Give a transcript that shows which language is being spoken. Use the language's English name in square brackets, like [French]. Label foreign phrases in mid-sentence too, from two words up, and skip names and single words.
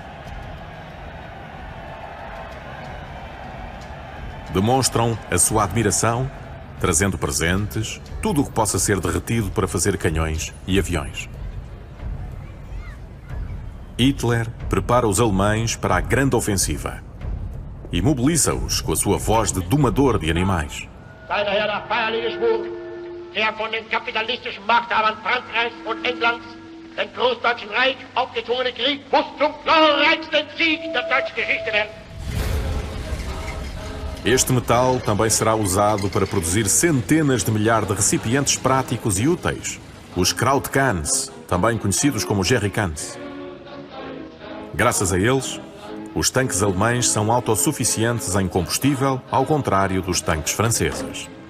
[Portuguese] Demonstram a sua admiração, trazendo presentes, tudo o que possa ser derretido para fazer canhões e aviões. Hitler prepara os alemães para a grande ofensiva e mobiliza-os com a sua voz de domador de animais. [German] Sei daher der feierliche Schwur, der von den kapitalistischen Machthabern Frankreichs und Englands dem Großdeutschen Reich aufgezwungene Krieg muss zum glorreichsten Sieg der deutschen Geschichte werden. [Portuguese] Este metal também será usado para produzir centenas de milhares de recipientes práticos e úteis, os Krautkans, também conhecidos como jerrycans. Graças a eles, os tanques alemães são autossuficientes em combustível, ao contrário dos tanques franceses.